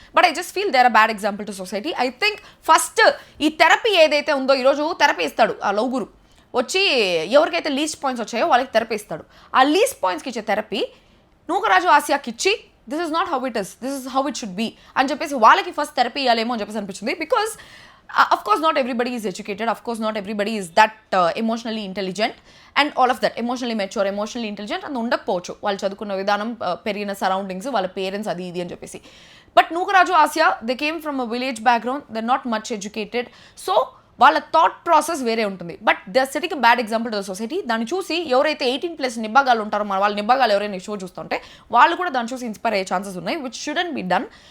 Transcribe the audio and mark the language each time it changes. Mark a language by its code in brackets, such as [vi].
[en] But I just feel there a bad example to society. [te] I think first ఈ therapy ఏదైతే ఉందో, ఈరోజు therapy ఇస్తాడు ఆ లవ్ గురు వచ్చి, ఎవరికైతే లీస్ట్ పాయింట్స్ వచ్చాయో వాళ్ళకి థెరపీ ఇస్తాడు. ఆ లీస్ట్ పాయింట్స్కి ఇచ్చే థెరపీ నూకరాజు, ఆసియాకి ఇచ్చి [en] this is not how it is, this is how it should be [te] అని చెప్పేసి వాళ్ళకి ఫస్ట్ థెరపీ ఇవ్వాలేమో అని చెప్పేసి అనిపించింది. [en] because of course not everybody is educated, of course not everybody is that emotionally intelligent and all of that, emotionally mature, emotionally intelligent and [te] ఉండకపోవచ్చు వాళ్ళు చదువుకున్న విధానం, పెరిగిన సరౌండింగ్స్, వాళ్ళ పేరెంట్స్, అది ఇది అని చెప్పేసి. [en] But Nookaraju, Asiya they came from a village background, they not much educated. [te] So వాళ్ళ థాట్ ప్రాసెస్ వేరే ఉంటుంది. [en] But they are setting bad example to the society. [te] దాన్ని చూసి ఎవరైతే 18+ నిబ్బాగాలు ఉంటారో, వాళ్ళ నిబ్బాగాలు ఎవరైనా షో చూస్తుంటే వాళ్ళు కూడా దాన్ని చూసి ఇన్స్పైర్ అయ్యే ఛాన్సెస్ ఉన్నాయి, [en] Which shouldn't be done.